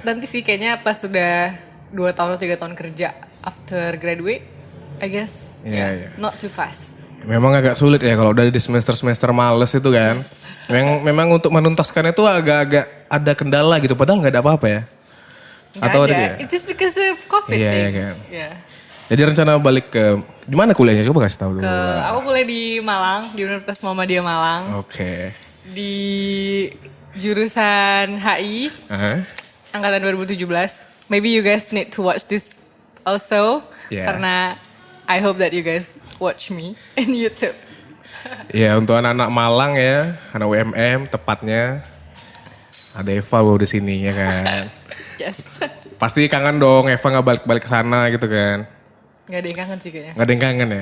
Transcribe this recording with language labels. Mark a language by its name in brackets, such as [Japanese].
[Indonesian] nanti sih kayaknya pas sudah 2 tahun atau 3 tahun kerja [English] after graduate, I guess. [Indonesian] Iya. [English] Not too fast. [Indonesian] Memang agak sulit ya kalau udah di semester-semester males itu kan. Memang untuk menuntaskan itu agak-agak ada kendala gitu. Padahal nggak ada apa-apa ya. Nggak Atau ada ada. ya? [English] It's just because of COVID [Indonesian] Iya, iya [English] things. [Indonesian] kan. [English] Yeah. [Indonesian] Jadi rencana balik ke di mana kuliahnya? Coba kasih tahu dulu. Aku kuliah di Malang, di Universitas Muhammadiyah Malang. Oke. Di jurusan HI, Hah? angkatan 2017. [English] Maybe you guys need to watch this also. Yeah. Karena I hope that you guys watch me in YouTube. [Indonesian] Ya untuk anak-anak Malang ya, anak UMM tepatnya. Ada Eva loh di sini ya kan. [English] Yes. [Indonesian] Pasti kangen dong Eva nggak balik-balik ke sana gitu kan. Gak ada yang kangen sih kayaknya. Nggak ada yang kangen ya.